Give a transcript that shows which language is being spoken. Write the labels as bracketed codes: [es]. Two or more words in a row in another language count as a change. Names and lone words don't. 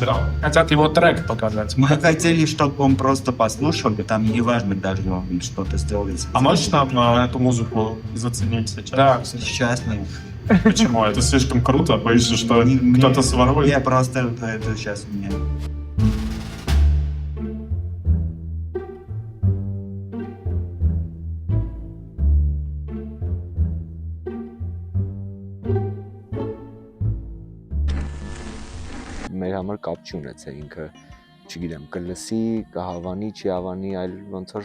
[ru] Хотят его трек показать. Мы хотели, чтобы он просто послушал, и там не важно даже, он что-то сделает. А можешь нам эту музыку заценить сейчас? Да. Сейчас нет. Почему? Это слишком круто? Боишься, что кто-то сворует? Я просто это сейчас у меня. [hy] Մեր համար կապ չունեցել ինքը, չգիտեմ, կլսի, կհավանի, չի հավանի, այլ ոնց